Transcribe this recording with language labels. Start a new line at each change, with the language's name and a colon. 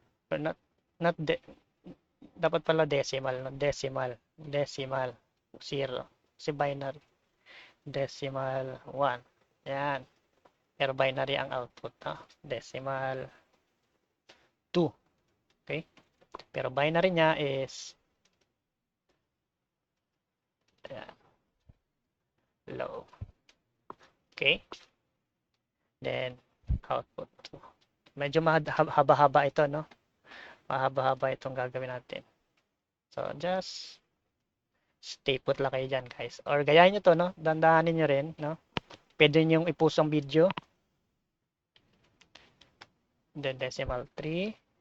Filipino: But not dapat pala decimal, no?
English: Decimal 0. Si binary. Decimal 1. Yan.
Filipino: Pero binary ang output, no?
English: Decimal 2. Okay?
Filipino: Pero binary niya is ayan, low.
English: Okay? Then, output 2.
Filipino: Medyo mahaba-haba ito, no? Mahaba-haba itong gagawin natin.
English: So, just stay put
Filipino: lang kayo dyan,
English: guys.
Filipino: Or gayahin nyo to, no? Dandahanin nyo rin, no? Pwede nyo i-post ang video.
English: Then, decimal 3.